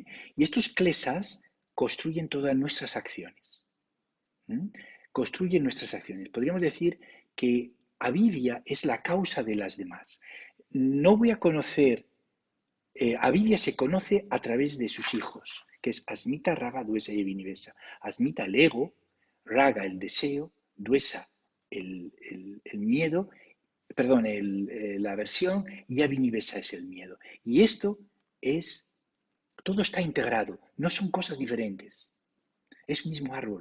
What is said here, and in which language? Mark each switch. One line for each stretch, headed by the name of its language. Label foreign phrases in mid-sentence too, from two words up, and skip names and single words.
Spanish: Y estos klesas construyen todas nuestras acciones. ¿Mm? Construyen nuestras acciones. Podríamos decir que avidya es la causa de las demás. No voy a conocer, avidya se conoce a través de sus hijos, que es asmita, raga, dvesa y abhinivesa. Asmita el ego, raga el deseo, dvesa el miedo, perdón, la aversión y abhinivesa es el miedo. Y esto es, todo está integrado, no son cosas diferentes, es un mismo árbol.